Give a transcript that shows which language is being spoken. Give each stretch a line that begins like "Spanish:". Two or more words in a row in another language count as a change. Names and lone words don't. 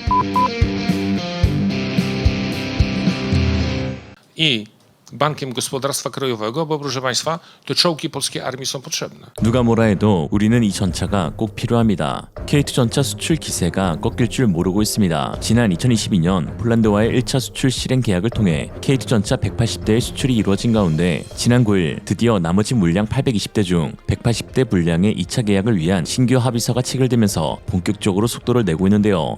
Polish: I Bankiem Gospodarstwa Krajowego, bo proszę Państwa, te czołgi polskiej armii są potrzebne.
Korean: 누가 뭐라 해도 우리는 이 전차가 꼭 필요합니다. K2 전차 수출 기세가 꺾일 줄 모르고 있습니다. 지난 2022년 폴란드와의 1차 수출 실행 계약을 통해 K2 전차 180대의 수출이 이루어진 가운데 지난 9일 드디어 나머지 물량 820대 중 180대 분량의 2차 계약을 위한 신규 합의서가 체결되면서 본격적으로 속도를 내고 있는데요.